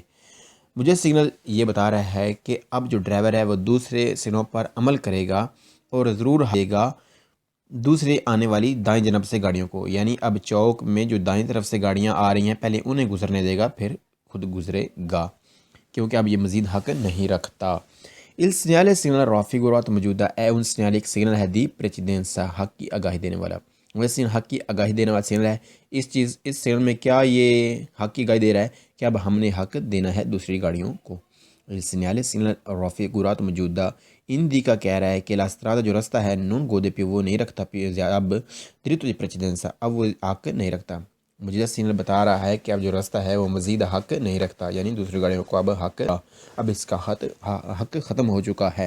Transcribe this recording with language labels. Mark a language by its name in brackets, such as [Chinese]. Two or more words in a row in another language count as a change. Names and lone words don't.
[Urdu] مجھے سگنل یہ بتا رہا ہے کہ اب جو ڈرائیور ہے وہ دوسرے سگنلوں پر عمل کرے گا اور ضرور دے گا دوسرے آنے والی دائیں جانب سے گاڑیوں کو، یعنی اب چوک میں جو دائیں طرف سے گاڑیاں آ رہی ہیں پہلے انہیں گزرنے دے گا پھر خود گزرے گا، کیونکہ اب یہ مزید حق نہیں رکھتا۔ [Italian] il segnale [Urdu] سگنل raffigurato موجودہ ہے [Italian] un segnale [Urdu] ایک سگنل ہے [Italian] di precedenza [Urdu] حق کی آگاہی دینے والا، ویسے حق کی آگاہی دینے والا سگنل ہے۔ اس سگنل میں کیا یہ حق کی آگاہی دے رہا ہے کہ اب ہم نے حق دینا ہے دوسری گاڑیوں کو۔ [Italian] il segnale [Urdu] سگنل raffigurato موجودہ اندی کا کہہ رہا ہے کہ [Italian] la strada [Urdu] جو رستہ ہے [Italian] non gode [Urdu] پہ وہ نہیں رکھتا، اب [Italian] diritto di precedenza [Urdu] اب وہ حق نہیں رکھتا۔ مجھے سگنل بتا رہا ہے کہ اب جو رستہ ہے وہ مزید حق نہیں رکھتا، یعنی دوسری گاڑیوں کو اب حق، اب اس کا حق ختم ہو چکا ہے۔